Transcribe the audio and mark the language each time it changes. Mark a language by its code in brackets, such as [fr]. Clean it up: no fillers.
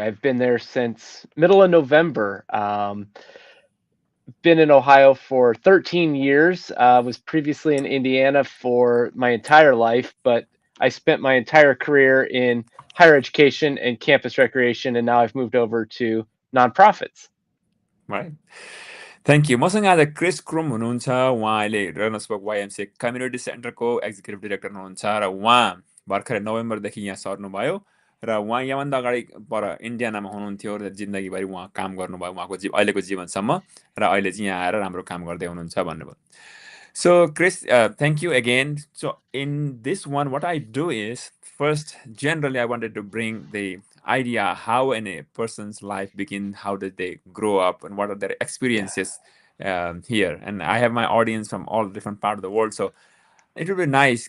[en] I've been there since middle of November. Been in Ohio for 13 years. Was previously in Indiana for my entire life, but I spent my entire career in higher education and campus recreation, and now I've moved over to nonprofits. Right. Thank you. [ne] मसँग आज Chris क्रुम हुनुहुन्छ। उहाँ अहिले रेनल्ड्सबर्ग YMCA community सेन्टरको executive director हुनुहुन्छ र उहाँ भर्खरै नोभेम्बरदेखि यहाँ सर्नुभयो र उहाँ यहाँभन्दा अगाडि पर इन्डियानामा हुनुहुन्थ्यो र जिन्दगीभरि उहाँ काम गर्नुभयो उहाँको अहिलेको जीवनसम्म र अहिले चाहिँ यहाँ आएर राम्रो काम गर्दै हुनुहुन्छ भन्नुभयो। [en] So Chris, thank you again. So in this one, what I do is, first, generally, I wanted to bring the idea how in a person's life begin, how did they grow up, and what are their experiences here. And I have my audience from all different parts of the world, so it would be nice.